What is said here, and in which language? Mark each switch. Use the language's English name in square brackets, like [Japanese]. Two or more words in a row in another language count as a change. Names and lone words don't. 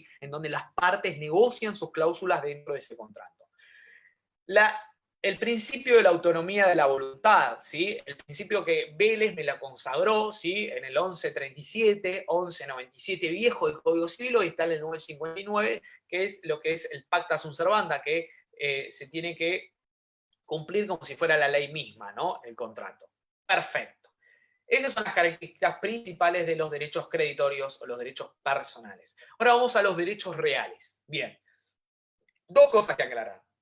[Spanish] En donde las partes negocian sus cláusulas dentro de ese contrato. El principio de la autonomía de la voluntad, ¿sí? El principio que Vélez me la consagró, ¿sí? En el 1137, 1197 viejo del Código Civil, y está en el 959, que es lo que es el [Latin] pacta sunt servanda, [Spanish] que se tiene que cumplir como si fuera la ley misma, ¿no? El contrato. Perfecto. Esas son las características principales de los derechos creditorios o los derechos personales. Ahora vamos a los derechos reales. Bien. Dos cosas que aclarar.